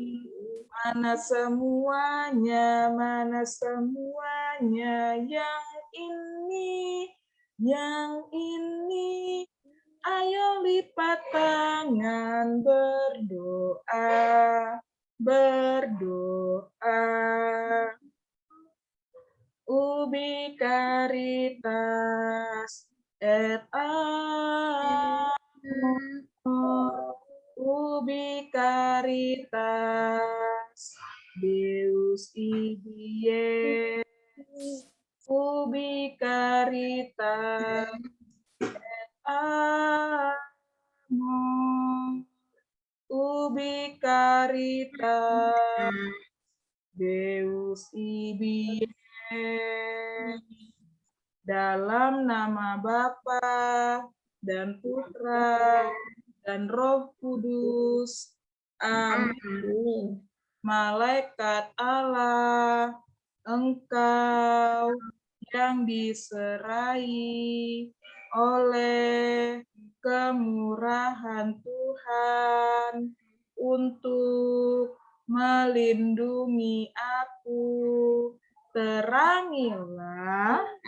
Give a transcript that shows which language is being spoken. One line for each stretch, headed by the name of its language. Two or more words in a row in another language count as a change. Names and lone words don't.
Indonesian: Mana semuanya, mana semuanya, yang ini, yang ini. Ayo lipat tangan berdoa, berdoa.
Latin: Ubi caritas et amor, ubi caritas Deus ibi, ubi caritas amor, ubi caritas Deus ibi.
Indonesian: dalam nama Bapa dan Putra dan Roh Kudus. Amin. Malaikat Allah, engkau yang diserai oleh kemurahan Tuhan untuk melindungi aku, terangilah,